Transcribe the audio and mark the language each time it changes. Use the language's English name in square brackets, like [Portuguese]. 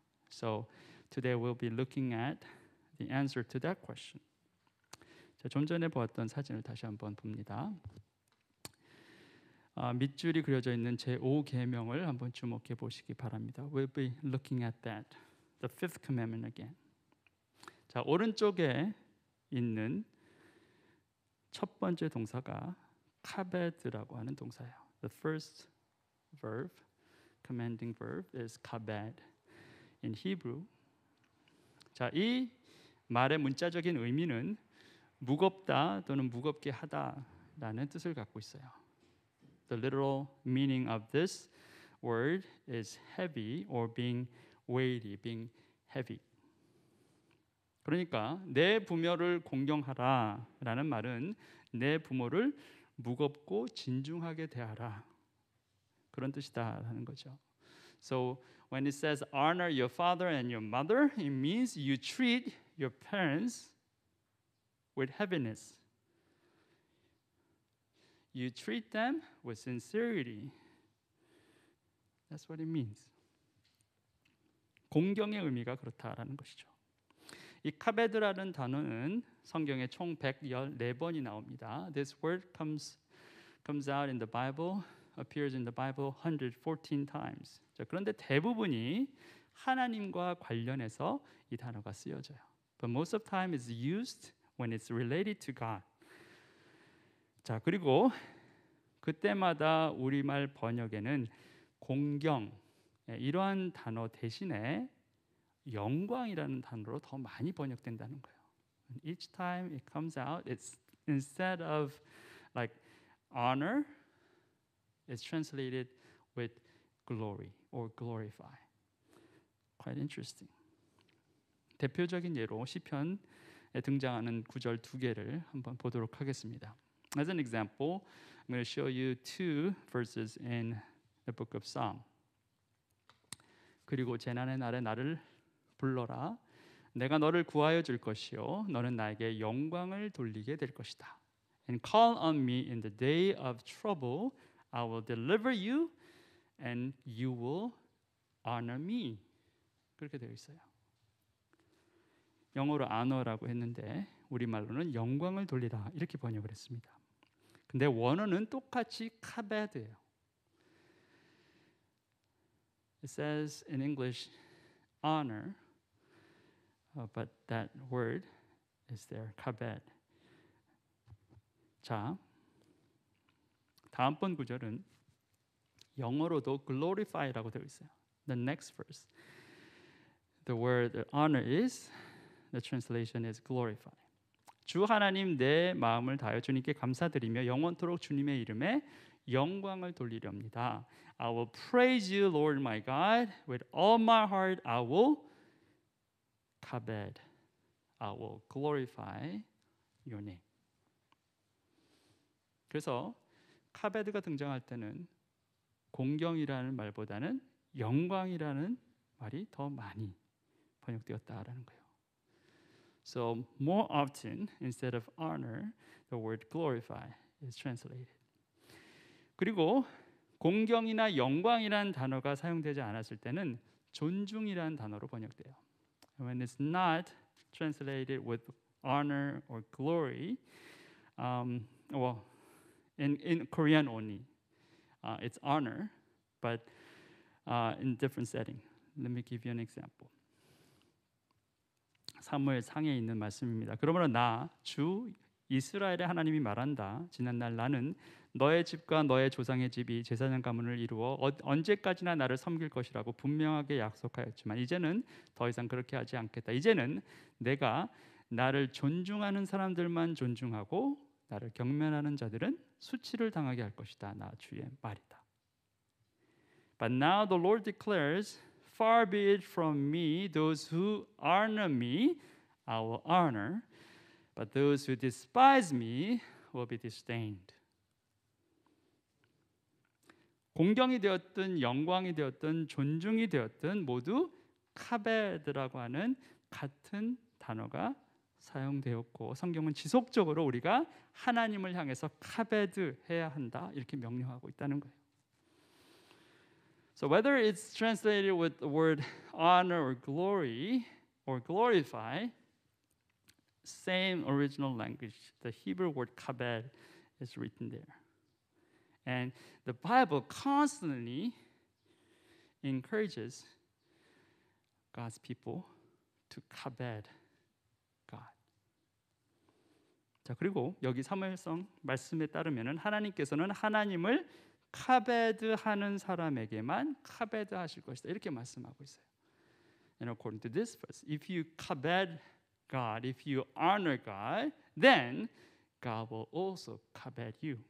[English] So today we'll be looking at the answer to that question. [Korean] 자, 좀 전에 보았던 사진을 다시 한번 봅니다. 밑줄이 그려져 있는 제5계명을 한번 주목해 보시기 바랍니다. [English] We'll be looking at that, the fifth commandment again. [Korean] 자, 오른쪽에 있는 첫 번째 동사가 카베드라고 하는 동사예요. [English] The first verb, commanding verb, is kabed in Hebrew. [Korean] 자, 이 말의 문자적인 의미는 무겁다 또는 무겁게 하다라는 뜻을 갖고 있어요. [English] The literal meaning of this word is heavy or being weighty, being heavy. [Korean] 그러니까 내 부모를 공경하라라는 말은 내 부모를 무겁고 진중하게 대하라, 그런 뜻이다라는 거죠. [English] So when it says honor your father and your mother, it means you treat your parents with heaviness. You treat them with sincerity. That's what it means. [Korean] 공경의 의미가 그렇다라는 것이죠. 이 카베드라는 단어는 성경에 총 114번이 나옵니다. [English] This word comes out in the Bible, appears in the Bible 114 times. [Korean] 자, 그런데 대부분이 하나님과 관련해서 이 단어가 쓰여져요. [English] But most of the time it's used when it's related to God. [Korean] 자, 그리고 그때마다 우리말 번역에는 공경, 이러한 단어 대신에 영광이라는 단어로 더 많이 번역된다는 거예요. [English] And each time it comes out, it's instead of like honor, it's translated with glory or glorify. Quite interesting. [Korean] 대표적인 예로 시편에 등장하는 구절 두 개를 한번 보도록 하겠습니다. [English] As an example, I'm going to show you two verses in the book of Psalm. [Korean] 그리고 재난의 날에 나를 불러라. 내가 너를 구하여 줄 것이요 너는 나에게 영광을 돌리게 될 것이다. [English] And call on me in the day of trouble. I will deliver you and you will honor me. [Korean] 그렇게 되어 있어요. 영어로 honor라고 했는데 우리말로는 영광을 돌리라 이렇게 번역을 했습니다. 근데 원어는 똑같이 카베드예요. [English] It says in English honor, but that word is there, kabed. [Korean] 자, 다음번 구절은 영어로도 glorify라고 되어 있어요. [English] The next verse, the word honor is, the translation is glorify. [Korean] 주 하나님 내 마음을 다하여 주님께 감사드리며 영원토록 주님의 이름에 영광을 돌리렵니다. [English] I will praise you, Lord my God, with all my heart. I will kabed. I will glorify your name. [Korean] 그래서 카베드가 등장할 때는 공경이라는 말보다는 영광이라는 말이 더 많이 번역되었다라는 거예요. [English] So more often, instead of honor, the word glorify is translated. [Korean] 그리고 공경이나 영광이라는 단어가 사용되지 않았을 때는 존중이라는 단어로 번역돼요. [English] When it's not translated with honor or glory, well, in Korean only, it's honor, but in different setting. Let me give you an example. [Korean] 사무엘 상에 있는 말씀입니다. 그러므로 나 주 이스라엘의 하나님이 말한다. 지난날 나는 너의 집과 너의 조상의 집이 제사장 가문을 이루어 언제까지나 나를 섬길 것이라고 분명하게 약속하였지만 이제는 더 이상 그렇게 하지 않겠다. 이제는 내가 나를 존중하는 사람들만 존중하고 나를 경멸하는 자들은 수치를 당하게 할 것이다. 나 주의 말이다. [English] But now the Lord declares, far be it from me, those who honor me, I will honor, but those who despise me will be disdained. [Korean] 공경이 되었든 영광이 되었든 존중이 되었든 모두 카베드라고 하는 같은 단어가 사용되었고 성경은 지속적으로 우리가 하나님을 향해서 카베드 해야 한다 이렇게 명령하고 있다는 거예요. [English] So whether it's translated with the word honor or glory or glorify, same original language, the Hebrew word kabed is written there. And the Bible constantly encourages God's people to kabed God. [Korean] 자, 그리고 여기 사무엘상 말씀에 따르면은 하나님께서는 하나님을 카베드하는 사람에게만 카베드하실 것이다. 이렇게 말씀하고 있어요. [English] And according to this verse, if you kabed God, if you honor God, then God will also kabed you.